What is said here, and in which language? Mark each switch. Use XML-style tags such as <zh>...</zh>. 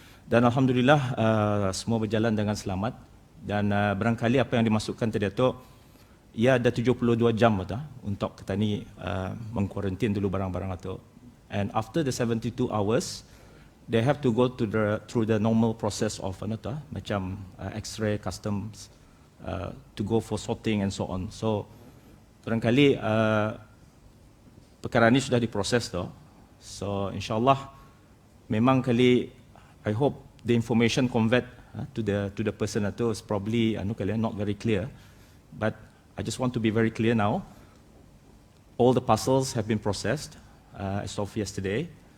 <ms>Dan Alhamdulillah, semua berjalan dengan selamat. Dan barangkali apa yang dimasukkan tadi itu, ia ada 72 jam untuk kita ni mengkuarantin dulu barang-barang itu.</ms> <en>And after the 72 hours, they have to go through the normal process of macam X-ray, customs, to go for sorting and so on.</en> <ms>So barangkali perkara ini sudah diproses tu.</ms> <en>So</en> <ms>insyaAllah memang kali</ms> <en>I hope the information conveyed to the person itu is probably not very clear. But I just want to be very clear now. All the parcels have been processed as of yesterday.</en>